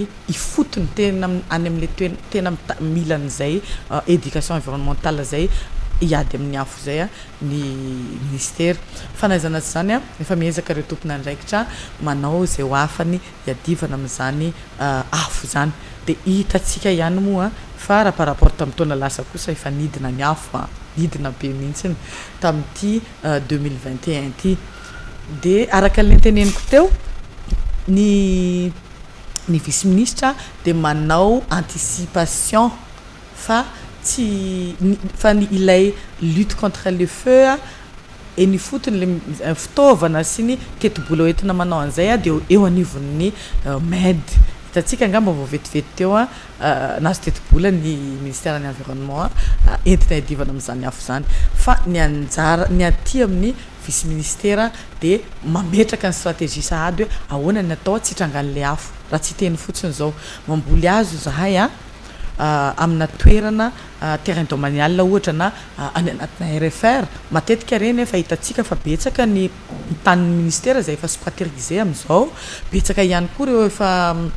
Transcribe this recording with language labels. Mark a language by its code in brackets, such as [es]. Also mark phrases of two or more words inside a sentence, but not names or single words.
[mg] ifotony tena any amin'ilay tena milan'izay [fr] éducation environnementale [mg] zay iady amin'ny afo zay ny ministère fanaizana zany efa miezaka ireo tompona andraikitra manao izay ho afany iadivana amin'izany afo zany dia hitatsika ihany moa fa raha [fr] par rapport [mg] tamin'ny taona lasa kosa efa nidina ny afo nidina be mihitsiny tamin'ity 2021 ty dia araka ny teneniko teo ny vice-ministre dia manao anticipation fa ny ilay [fr] lutte contre le feu [mg] e ny fotony le fitaovana sy ny keti-bola hoentina manao an'izay dia eo anivon'ny med hitatsika angamba vao vetivety teo nazo teti-bola ny ministère ny environnement entina iadivana amin'izany afo zany fa ny aty amin'ny vice-ministère dia mametraka ny stratégie sahady hoe ahoana ny atao tsy hitrangan'ilay afo raha tsy teny fotsiny izao mamboly azo zahay amina toerana [fr] terrain domanial [mg] ohatra na any anatina RFR matetika reny efa hitatsika fa betsaka ny tanin'ny ministère izay efa stratégisé amin'izao betsaka ihany koa ireo efa